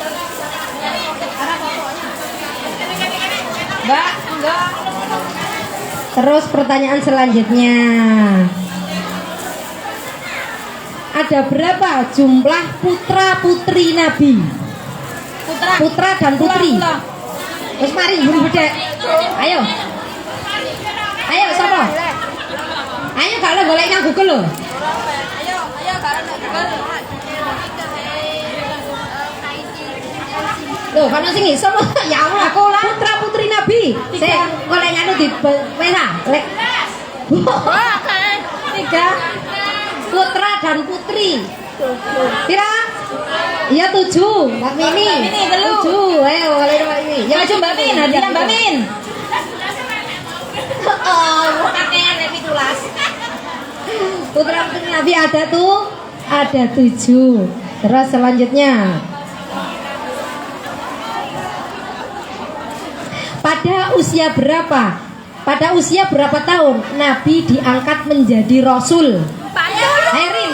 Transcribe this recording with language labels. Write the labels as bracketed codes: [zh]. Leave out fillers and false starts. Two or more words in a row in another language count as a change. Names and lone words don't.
[id] Mbak, enggak. Terus pertanyaan selanjutnya. Ada berapa jumlah putra-putri Nabi? Putra dan putri. Terus [jv] mari buru bedek. [id] Ayo. Ayo sapa? Ayo kalau boleh nang Google lho. Ayo kalau nak Google. [jv] Loh, kan sing iso [ar] ya Allah. [id] Putra-putri Nabi. [jv] Sik, golek anu di WA. Lek. [id] 3 putra dan putri. Kira? Iya 7. Mbak Mini. [jv] 7. Ayo golek Mbak Mini. [id] Ya maju Mbak Min, hadiah Mbak Min. [jv] Oh, kakean nek 17. [id] Putra putri Nabi ada tuh, ada 7. Terus selanjutnya. Pada usia berapa tahun Nabi diangkat menjadi Rasul? Herin